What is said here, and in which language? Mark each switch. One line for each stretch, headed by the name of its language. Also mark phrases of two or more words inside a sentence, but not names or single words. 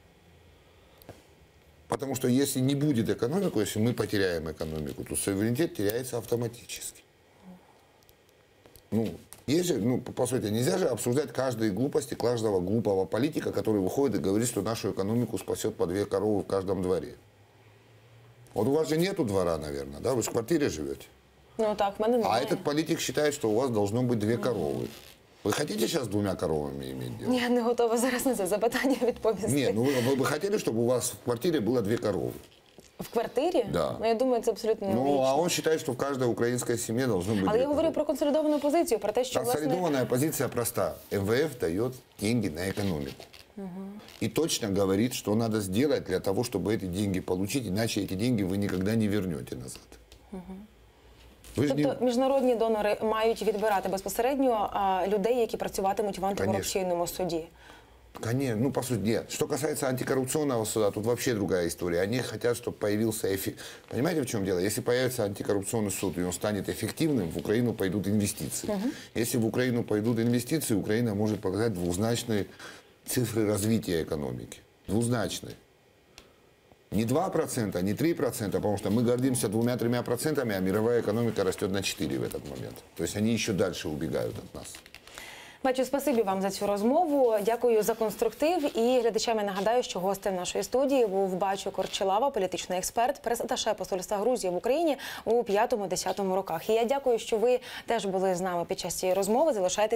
Russian: Потому что если не будет экономики, если мы потеряем экономику, то суверенитет теряется автоматически. Ну, есть же, ну, по сути, нельзя же обсуждать каждые глупости каждого глупого политика, который выходит и говорит, что нашу экономику спасет по 2 коровы в каждом дворе. Вот у вас же нету двора, наверное, да? Вы же в квартире живете.
Ukrainian: Ну так, в мене немає.
Russian: А этот политик считает, что у вас должно быть 2 коровы. Вы хотите сейчас 2 коровами иметь дело?
Ukrainian: Я не готова зараз на це запитання відповісти.
Russian: Нет, ну вы бы хотели, чтобы у вас в квартире было 2 коровы?
Ukrainian: В квартирі?
Russian: Да.
Ukrainian: Ну, я думаю, це абсолютно
Russian: Ну,
Ukrainian: нелогічно.
Russian: а он считает, что в каждой украинской семье должно быть 2
Ukrainian: Але я
Russian: коровы.
Ukrainian: говорю про консолідовану позицію, про те, що,
Russian: Консолидованная позиция проста. МВФ дает деньги на экономику. И точно говорит, что надо сделать для того, чтобы эти деньги получить, иначе эти деньги вы никогда не вернете назад.
Ukrainian: Ви ж Тобто міжнародні донори мають відбирати безпосередньо людей, які працюватимуть в антикорупційному суді?
Russian: Конечно, ну, по сути, нет. Что касается антикоррупционного суда, тут вообще другая история. Они хотят, чтобы появился Понимаете, в чем дело? Если появится антикоррупционный суд, и он станет эффективным, в Украину пойдут инвестиции. Если в Украину пойдут инвестиции, Украина может показать двузначные цифры развития экономики. Двузначные. Не 2%, не 3%, потому что мы гордимся 2-3%, а мировая экономика растет на 4% в этот момент. То есть они еще дальше убегают от нас.
Ukrainian: Бачу, спасибі вам за цю розмову. Дякую за конструктив. І глядачам я нагадаю, що гостем нашої студії був Бачу Корчелава, політичний експерт, прес-аташе посольства Грузії в Україні у 5-10 роках. І я дякую, що ви теж були з нами під час цієї розмови.